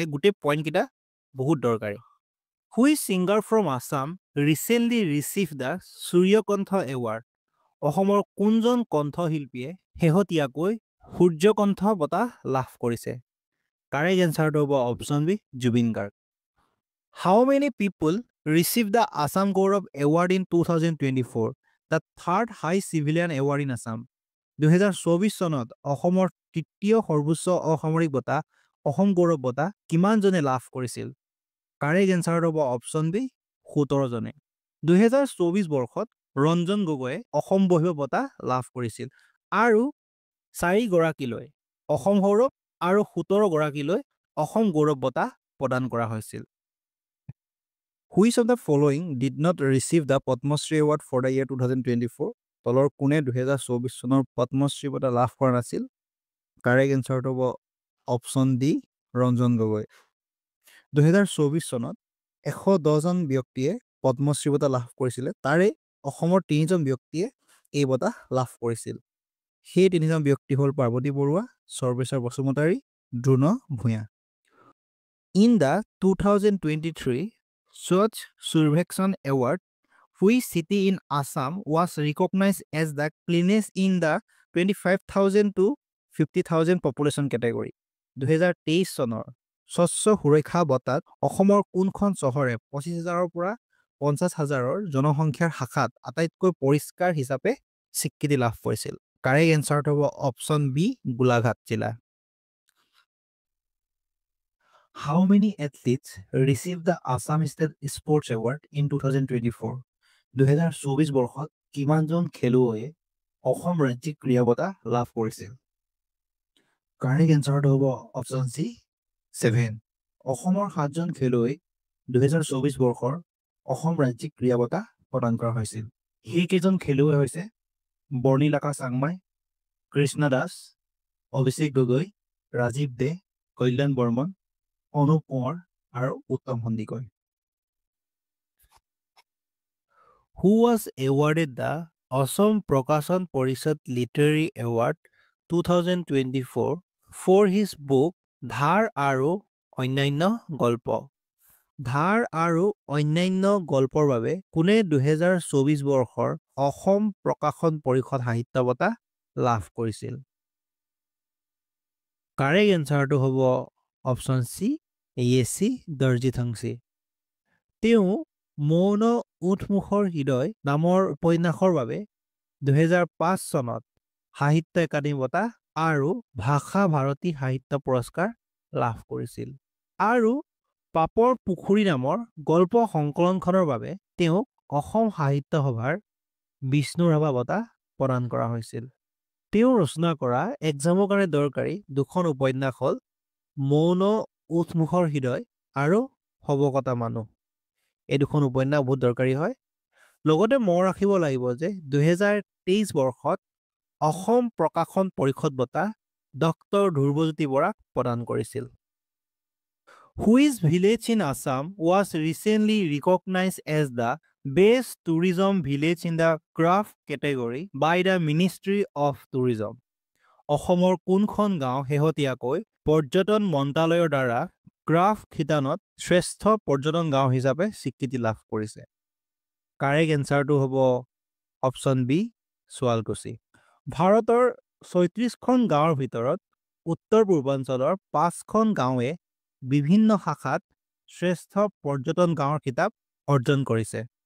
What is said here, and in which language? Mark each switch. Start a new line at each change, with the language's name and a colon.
Assamese: এই গোটেই পইণ্টকেইটা বহুত দৰকাৰী।
English: Which singer from Assam recently received the Suryakantha award?
Assamese: অসমৰ কোনজন কণ্ঠশিল্পীয়ে শেহতীয়াকৈ সূৰ্যকণ্ঠ বঁটা লাভ কৰিছে? কাৰেক্ট এনচাৰটো হ'ব option B Zubeen Garg.
English: How many people received the Assam Gaurav Award in 2024, the third high civilian award in Assam?
Assamese: 2024 চনত অসমৰ তৃতীয় সৰ্বোচ্চ অসামৰিক বঁটা অসম গৌৰৱ বঁটা কিমানজনে লাভ কৰিছিল? কাৰেক্ট এনচাৰ হ'ব অপশ্যন বি 17 জনে। 2024 বৰ্ষত ৰঞ্জন গগৈয়ে অসম বহিব বঁটা লাভ কৰিছিল আৰু 4 গৰাকীলৈ অসম গৌৰৱ আৰু 17 গৰাকীলৈ অসম গৌৰৱ বঁটা প্ৰদান কৰা হৈছিল।
English: Which of the following did not receive the Padma Shri Award for the year 2024?
Assamese: তলৰ কোনে 2024 চনৰ পদ্মশ্ৰী বঁটা লাভ কৰা নাছিল? কাৰেক্ট এনচাৰটো হ'ব অপশ্যন ডি ৰঞ্জন গগৈ। 2024 চনত 110 জন ব্যক্তিয়ে পদ্মশ্ৰী বঁটা লাভ কৰিছিলে, তাৰে অসমৰ 3 জন ব্যক্তিয়ে এই বঁটা লাভ কৰিছিল। সেই 3 জন ব্যক্তি হ'ল পাৰ্বতী বৰুৱা, সৰ্বেশ্বৰ Basumatary, Drona Bhuyan.
English: In the 2023 Swachh Survekshan Award, which city in Assam was recognized as the cleanest in the 25,000 to 50,000 population category?
Assamese: 2023 চনৰ স্বচ্ছ সুৰক্ষা বঁটাত অসমৰ কোনখন চহৰে 25,000ৰ পৰা 50,000ৰ জনসংখ্যাৰ শাখাত আটাইতকৈ পৰিষ্কাৰ হিচাপে স্বীকৃতি লাভ কৰিছিল? কাৰেক্ট এনচাৰটো হ'ব অপশ্যন বি গোলাঘাট জিলা।
English: How many athletes received the Assam State Sports Award in 2024?
Assamese: 2024 বৰ্ষত কিমানজন খেলুৱৈয়ে অসম ৰাজ্যিক ক্ৰীড়া বঁটা লাভ কৰিছিল? কাৰেক্ট এনচাৰটো হ'ব অপশ্যন চি 7। অসমৰ 7 জন খেলুৱৈক 2024 বৰ্ষৰ অসম ৰাজ্যিক ক্ৰীড়া বঁটা প্ৰদান কৰা হৈছিল। সেইকেইজন খেলুৱৈ হৈছে বৰ্ণিলাকা চাংমাই, কৃষ্ণা দাস, অভিষেক গগৈ, ৰাজীৱ দে, কল্যাণ বৰ্মন, অনুপ কোঁৱৰ আৰু উত্তম Sandikoi.
English: Who was awarded the Assam Prakashan Parishad Literary Award 2024 for his book Dhar Aru Anyanya Galpa?
Assamese: ধাৰ আৰু অন্যান্য গল্পৰ বাবে কোনে 2024 বৰ্ষৰ অসম প্ৰকাশন পৰিষদ সাহিত্য বঁটা লাভ কৰিছিল? কাৰেক্ট এনচাৰটো হ'ব অপশ্যন চি য়েচি দৰ্জিথংচী। তেওঁ মৌন উঠমুখৰ হৃদয় নামৰ উপন্যাসৰ বাবে 2005 চনত সাহিত্য একাডেমী বঁটা আৰু ভাষা ভাৰতী সাহিত্য পুৰস্কাৰ লাভ কৰিছিল আৰু পাপৰ পুখুৰী নামৰ গল্প সংকলনখনৰ বাবে তেওঁক অসম সাহিত্য সভাৰ বিষ্ণু ৰাভা বঁটা প্ৰদান কৰা হৈছিল। তেওঁ ৰচনা কৰা এক্সামৰ কাৰণে দৰকাৰী 2খন উপন্যাস হ'ল মৌন উঠমুখৰ হৃদয় আৰু সবকতা মানুহ। এই 2খন উপন্যাস বহুত দৰকাৰী হয়। লগতে মনত ৰাখিব লাগিব যে 2023 বৰ্ষত অসম প্ৰকাশন পৰিষদ বঁটা ডক্টৰ ধ্ৰুৱজ্যোতি বৰাক প্ৰদান কৰিছিল।
English: Which village in Assam was recently recognized as the best tourism village in the craft category by the Ministry of Tourism?
Assamese: অসমৰ কোনখন গাঁও শেহতীয়াকৈ পৰ্যটন মন্ত্ৰালয়ৰ দ্বাৰা ক্ৰাফ্ট খিতানত শ্ৰেষ্ঠ পৰ্যটন গাঁও হিচাপে স্বীকৃতি লাভ কৰিছে? কাৰেক্ট এনচাৰটো হ'ব অপশ্যন বি শুৱালকুছি। ভাৰতৰ 36খন গাঁৱৰ ভিতৰত উত্তৰ পূৰ্বাঞ্চলৰ 5খন গাঁৱে বিভিন্ন শাখাত শ্ৰেষ্ঠ পৰ্যটন গাঁৱৰ খিতাপ অৰ্জন কৰিছে।